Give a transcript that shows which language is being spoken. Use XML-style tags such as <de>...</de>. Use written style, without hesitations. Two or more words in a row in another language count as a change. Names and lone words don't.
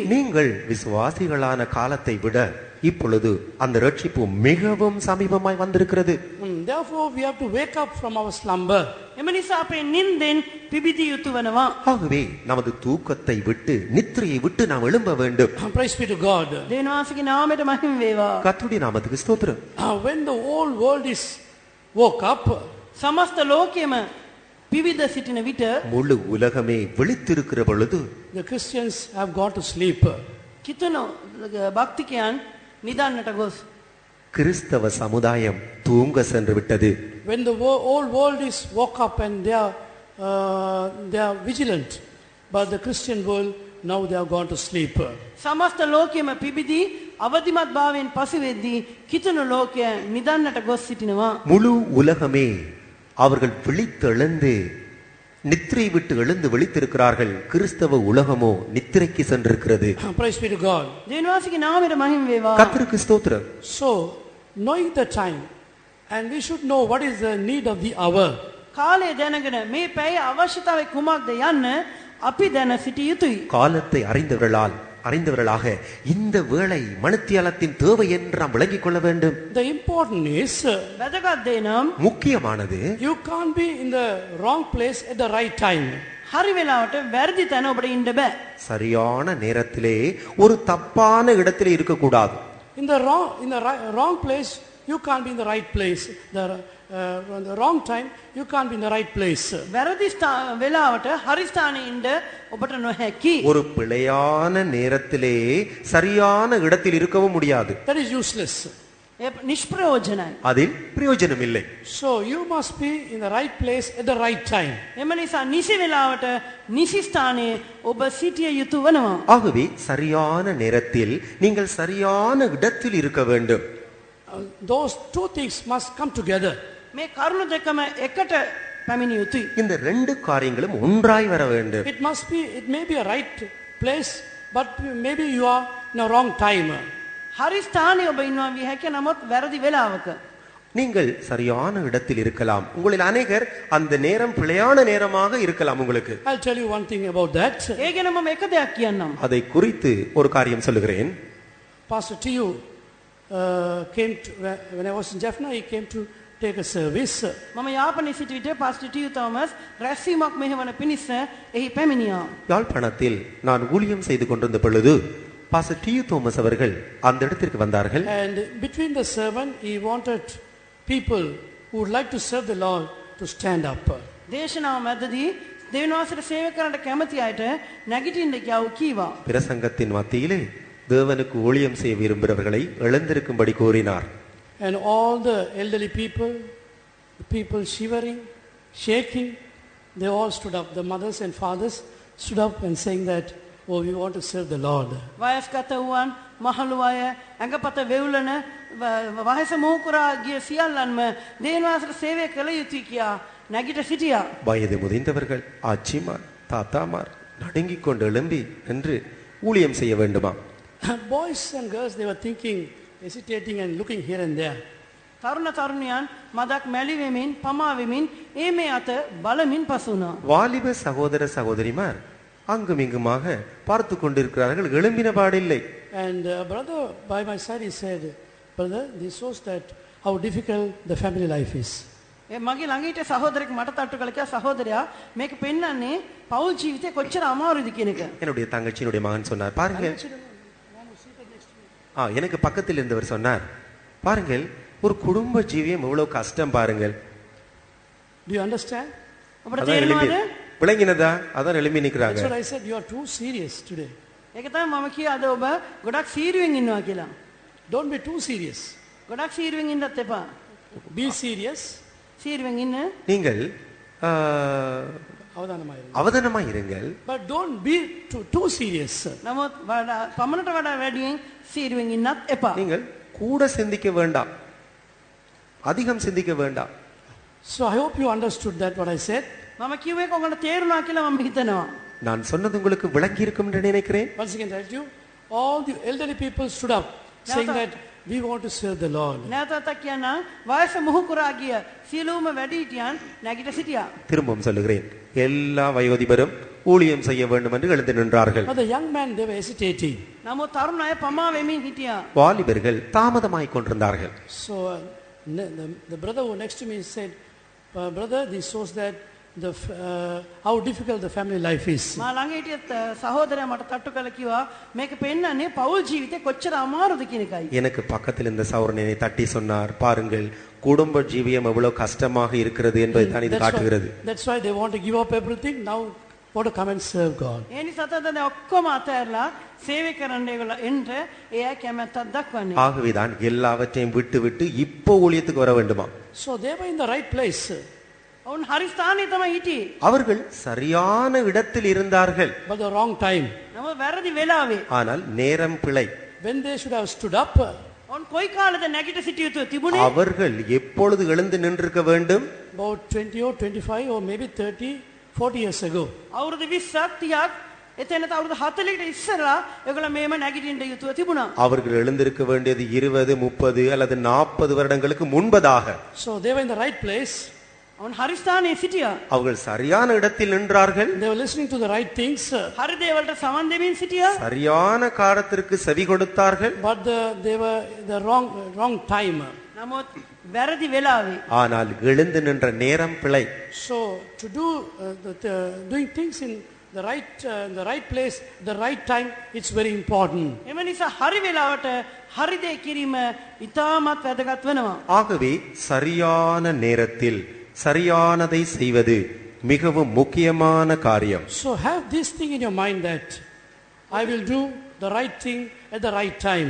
<ta>நீங்கள் விசுவாசிகளான காலத்தை விட இப்பொழுது அந்த ரட்சிப்பு மிகவும் சமீபமாய் வந்திருக்கிறது.</ta> <en>Therefore we have to wake up from our slumber.</en> <si>එම නිසා අපේ නින්දෙන් පිබිදිය යුතු වෙනවා.</si> <ta>ஆகவே நமது தூக்கத்தை விட்டு நித்திரையை விட்டு நாம் எழும்ப வேண்டும்.</ta> <en>Praise be to God.</en> <si>දේවාසික නාමයට මහිම වේවා.</si> <ta>கர்த்தருடைய நாமத்துக்கு ஸ்தோத்திரம்.</ta> <en>When the whole world is woke up,</en> <si>සමස්ත ලෝකයේම පිවිද සිටින විට</si> <ta>முழு உலகமே விழித்திருக்கிற பொழுது</ta> <en>the Christians have gone to sleep.</en> <si>කිතුන භක්තිකයන් නිදන්නට ගොස්</si> <ta>கிறிஸ்தவ சமுதாயம் தூங்க சென்று விட்டது.</ta> <en>When the whole world is woke up and they are vigilant, but the Christian world now they have gone to sleep.</en> <si>සමස්ත ලෝකයේම පිබිදී අවදිමත් භාවයෙන් පසුවෙද්දී කිතුන ලෝකය නිදන්නට ගොස් සිටිනවා.</si> <ta>முழு உலகமே அவர்கள் விழித்தெழுந்து நித்திரை விட்டு எழுந்து விழித்திருக்கிறார்கள். கிறிஸ்தவ உலகமோ நித்திரைக்கு சென்றிருக்கிறது.</ta> <en>Praise be to God.</en> <si>දේවාසික නාමයට මහිම වේවා.</si> <ta>கர்த்தருக்கு ஸ்தோத்திரம்.</ta> <en>So knowing the time, and we should know what is the need of the hour.</en> <si>කාලය දැනගෙන මේ පැය අවශ්‍යතාවය කුමක්ද යන්න අපි දැන සිටිය යුතුයි.</si> <ta>காலத்தை அறிந்தவர்களாக இந்த வேளை மணித்தியாலத்தின் தேவை என்று நாம் விளங்கிக் கொள்ள வேண்டும்.</ta> <en>The important is</en> <si>වැදගත් දේ නම්</si> <ta>முக்கியமானது</ta> <en>you can't be in the wrong place at the right time.</en> <si>හරි වෙලාවට වැරදි තැන ඔබට ඉන්න බෑ.</si> <ta>சரியான நேரத்திலே ஒரு தப்பான இடத்திலே இருக்கக்கூடாது.</ta> <en>In the wrong place, you can't be in the right place. The wrong time, you can't be in the right place.</en> <si>වැරදි වෙලාවට හරි ස්ථානයේ ඉන්න ඔබට නොහැකි.</si> <ta>ஒரு பிழையான நேரத்திலே சரியான இடத்தில் இருக்கவும் முடியாது.</ta> <en>That is useless.</en> <si>ඒ නිෂ්ප්‍රයෝජනයි.</si> <ta>அதில் பிரயோஜனம் இல்லை.</ta> <en>So you must be in the right place at the right time.</en> <si>එම නිසා නිසි වෙලාවට නිසි ස්ථානයේ ඔබ සිටිය යුතු වෙනවා.</si> <ta>ஆகவே சரியான நேரத்தில் நீங்கள் சரியான இடத்தில் இருக்க வேண்டும்.</ta> <en>Those two things must come together.</en> <si>මේ කරුණු දෙකම එකට පැමිණිය යුතුයි.</si> <ta>இந்த ரெண்டு காரியங்களும் ஒன்றாய் வர வேண்டும்.</ta> <en>It may be a right place, but maybe you are in a wrong time.</en> <si>හරි ස්ථානයේ ඔබ ඉන්නවා විය හැකියි නමුත් වැරදි වෙලාවක.</si> <ta>நீங்கள் சரியான இடத்தில் இருக்கலாம். உங்களில் அநேகர் அந்த நேரம் பிழையான நேரமாக இருக்கலாம் உங்களுக்கு.</ta> <en>I'll tell you one thing about that.</en> <si>ඒ ගැන මම එක දෙයක් කියන්නම්.</si> <ta>அதை குறித்து ஒரு காரியம் சொல்லுகிறேன்.</ta> <en>Pastor T.U. Came to, when I was in Jaffna, he came to take a service.</en> <si>මම යාපනයේ සිට විට පාස්ටර් ටී.යු. තෝමස් රැස්වීමක් මෙහෙවන පිණිස එහි පැමිණියා.</si> <ta>யாழ்ப்பாணத்தில் நான் ஊழியம் செய்து கொண்டிருந்த பொழுது பாஸ்டர் டி.யு. தோமஸ் அவர்கள் அந்த இடத்திற்கு வந்தார்கள்.</ta> <en>And between the sermon, he wanted people who would like to serve the Lord to stand up.</en> <si>දේශනාව මැදදී දෙවියන් වහන්සේට සේවය කරන්න කැමති අයට නැගිටින්න කියව කීවා.</si> <ta>பிரசங்கத்தின் மத்தியிலே தேவனுக்கு ஊழியம் செய்ய விரும்புகிறவர்களை எழுந்திருக்கும்படி கூறினார்.</ta> <en>And all the elderly people, the people shivering, shaking, they all stood up. The mothers and fathers stood up and saying that, oh, we want to serve the Lord.</en> <si>වයස්ගත වූවන් මහලු අය ඇඟපත වෙවුලන වයස මෝකුරා ගිය සියල්ලන්ම දෙවියන් වහන්සේට සේවය කළ යුතුයි කියා නැගිට සිටියා.</si> <ta>வயது முதிர்ந்தவர்கள் ஆச்சிமார் தாத்தாமார் நடுங்கிக் கொண்டு எழும்பி என்று ஊழியம் செய்ய வேண்டுமா?</ta> <en>Boys and girls, they were thinking, hesitating and looking here and there.</en> <si>තරුණ තරුණියන් මදක් මැලි වෙමින් පමා වෙමින් ඒ මේ අත බලමින් පසු වුණා.</si> <ta>வாலிப சகோதர சகோதரிமார் அங்கும் இங்குமாக பார்த்து கொண்டிருக்கிறார்கள். எழும்பின பாடில்லை.</ta> <en>And brother by my side, he said, brother, this shows that how difficult the family life is.</en> <si>ඒ මගේ ළඟ හිටිය සහෝදරෙක් මට තට්ටු කළා කියා සහෝදරයා මේක පෙන්වන්නේ පෞල් ජීවිතේ කොච්චර අමාරුද කියන එක.</si> <ta>என்னுடைய தங்கச்சியினுடைய மகன் சொன்னார், பாருங்கள். எனக்கு பக்கத்தில் இருந்தவர் சொன்னார், பாருங்கள் ஒரு குடும்ப ஜீவியம் எவ்வளவு கஷ்டம் பாருங்கள்.</ta> <en>Do you understand?</en> <si>ඔබට තේරෙනවද?</si> <ta>விளங்கினதா? அதான் எழுப்பி நிக்கிறாங்க.</ta> <en>That's what I said, you are too serious today.</en> <si>ඒක තමයි මම කිය අද ඔබ ගොඩක් සීරුවෙන් ඉන්නවා කියලා.</si> <en>Don't be too serious.</en> <si>ගොඩක් සීරුවෙන් ඉන්නත් එපා.</si> <en>Be serious.</en> <si>සීරුවෙන් ඉන්න.</si> <ta>நீங்கள்</ta> <si>අවධානමයි.</si> <ta>அவதானமாய் இருங்கள்.</ta> <en>But don't be too serious.</en> <si>නමුත් පමණට වඩා වැඩියෙන් සීරුවෙන් ඉන්නත් එපා.</si> <ta>நீங்கள் கூட சிந்திக்க வேண்டாம், அதிகம் சிந்திக்க வேண்டாம்.</ta> <en>So I hope you understood that what I said.</en> <si>මම කිව්වේ කොහොමද තේරුණා කියලා මම හිතනවා.</si> <ta>நான் சொன்னது உங்களுக்கு விளங்கி இருக்கும் என்று நினைக்கிறேன்.</ta> <en>Once again, tell you, all the elderly people stood up, saying that we want to serve the Lord.</en> <si>නැවතත් කියන්න වයස මුහු කරා ගිය සියලුම වැඩිහිටියන් නැගිට සිටියා.</si> <ta>திரும்பவும் சொல்லுகிறேன், எல்லா வயோதிபரும் ஊழியம் செய்ய வேண்டும் என்று எழுந்து நின்றார்கள்.</ta> <en>But the young man, they were hesitating.</en> <si>නමුත් තරුණ අය පමා වෙමින් හිටියා.</si> <ta>வாலிபர்கள் தாமதமாய் கொண்டிருந்தார்கள்.</ta> <en>So the brother who next to me said, brother, this shows that how difficult the family life is.</en> <si>මා ළඟ හිටිය සහෝදරයා මට තට්ටු කළා කිව්වා මේක පෙන්නන්නේ පෞල් ජීවිතේ කොච්චර අමාරුද කියන එකයි.</si> <ta>எனக்கு பக்கத்தில் இந்த சௌரனை தட்டி சொன்னார், பாருங்கள் குடும்ப ஜீவியம் எவ்வளவு கஷ்டமாக இருக்கிறது என்பதை தான் இது காட்டுகிறது.</ta> <en>That's why they want to give up everything, now want to come and serve God.</en> <si>ඒ නිසා තමයි ඔක්කොම අතහැරලා සේවය කරන්න ඒගොල්ලෝ එන්න ඒ අය කැමැත්තක් දක්වන්නේ.</si> <ta>ஆகவேதான் எல்லாவற்றையும் விட்டு விட்டு இப்போ ஊழியத்துக்கு வர வேண்டுமா.</ta> <en>So they were in the right place.</en> <si>ඔවුන් හරි ස්ථානයේ තමයි හිටියේ.</si> <ta>அவர்கள் சரியான இடத்தில் இருந்தார்கள்,</ta> <en>But the wrong time.</en> <si>නමුත් වැරදි වෙලාවේ.</si> <ta>ஆனால் நேரம் பிழை.</ta> <en>When they should have stood up,</en> <si>ඔවුන් කොයි කාලෙද නැගිට සිටිය යුතු තිබුණේ?</si> <ta>அவர்கள் எப்பொழுது எழுந்து நின்றிருக்க வேண்டும்?</ta> <en>about 20 or 25 or maybe 30, 40 years ago.</en> <si>අවුරුදු 20ක් 30ක් එතනට අවුරුදු 40කට ඉස්සරලා ඒගොල්ලෝ මේම නැගිටින්න යුතුව තිබුණා.</si> <ta>அவர்கள் எழுந்திருக்க வேண்டியது 20, 30 அல்லது 40 வருடங்களுக்கு முன்பதாக.</ta> <en>So they were in the right place.</en> <si>ඔවුන් හරි ස්ථානයේ සිටියා.</si> <ta>அவர்கள் சரியான இடத்தில் நின்றார்கள்,</ta> <en>They were listening to the right things.</en> <si>හරි දේවල්ට සමන් දෙමින් සිටියා.</si> <ta>சரியான காலத்திற்கு செவி கொடுத்தார்கள்.</ta> <en>But they were the wrong time.</en> <si>නමුත් වැරදි වෙලාවේ.</si> <ta>ஆனால் எழுந்து நின்ற நேரம் பிழை.</ta> <en>So to do doing things in the right place, the right time, it's very important.</en> <si>එම නිසා හරි වෙලාවට හරි දේ කිරීම ඉතාමත් වැදගත් වෙනවා.</si> <ta>ஆகவே சரியான நேரத்தில் சரியானதை செய்வது மிகவும் முக்கியமான காரியம்.</ta> <en>So have this thing in your mind that I will do the right thing at the right time.</en>